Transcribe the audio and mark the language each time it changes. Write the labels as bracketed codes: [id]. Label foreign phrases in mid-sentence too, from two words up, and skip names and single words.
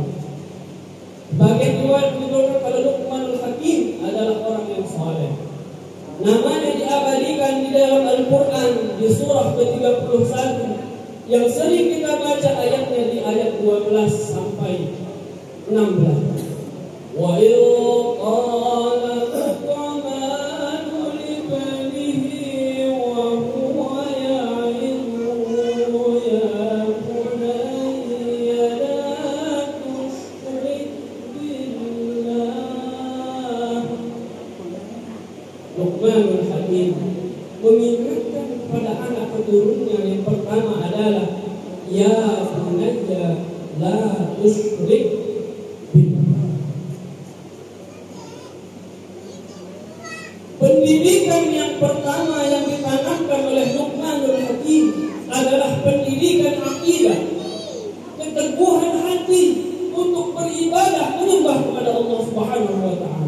[id] Bagian riwayat menyebutkan kalau Luqmanul Hakim adalah orang yang soleh. Namanya diabadikan di dalam Al-Quran di surah ke-31 yang sering kita baca ayatnya di ayat 12 sampai 16. [ar] وقال لقمان لابنه وهو يعظه يا بني لا تشرك بالله. [id] Luqmanul Hakim mengingatkan kepada anak keturunannya yang pertama adalah [ar] يا بني لا تشرك بالله. [id] Pendidikan yang pertama yang ditanamkan oleh Luqmanul Hakim adalah pendidikan akidah, keteguhan hati untuk beribadah menyembah kepada Allah [ar] سبحانه وتعالى.